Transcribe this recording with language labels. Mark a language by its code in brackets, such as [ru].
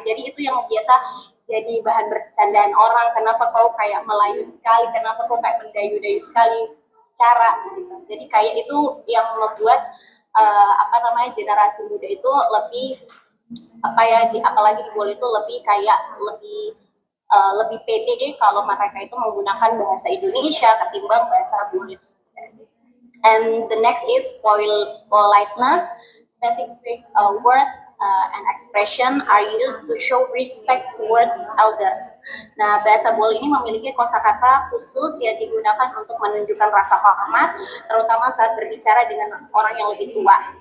[id] Jadi itu yang biasa jadi bahan bercandaan orang, kenapa kau kayak Melayu sekali, kenapa kau kayak mendayu-dayu sekali cara gitu. Jadi kayak itu yang membuat generasi muda itu lebih apalagi di Bole itu lebih kayak lebih pede kalau mereka itu menggunakan bahasa Indonesia ketimbang bahasa Bule itu sendiri. [en] And the next is politeness. Specific word and expression are used to show respect towards elders. [id] Nah, bahasa Bole ini memiliki kosakata khusus yang digunakan untuk menunjukkan rasa hormat, terutama saat berbicara dengan orang yang lebih tua.